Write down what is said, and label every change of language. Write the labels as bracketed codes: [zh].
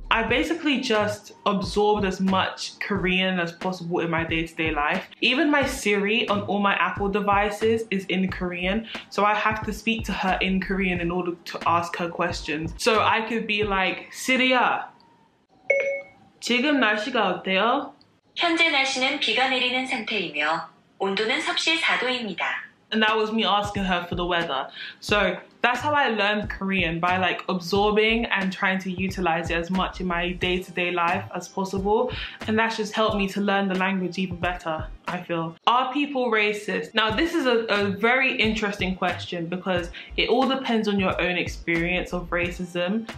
[en] I basically just absorbed as much Korean as possible in my day-to-day life. Even my Siri on all my Apple devices is in Korean, so I have to speak to her in Korean in order to ask her questions. So I could be like, Siri야, [ko] 지금 날씨가 어때요? 현재 날씨는 비가 내리는 상태이며 온도는 섭씨 4도입니다. [en] And that was me asking her for the weather. So that's how I learned Korean, by like absorbing and trying to utilize it as much in my day-to-day life as possible. And that's just helped me to learn the language even better, I feel. Are people racist? Now this is a very interesting question because it all depends on your own experience of racism.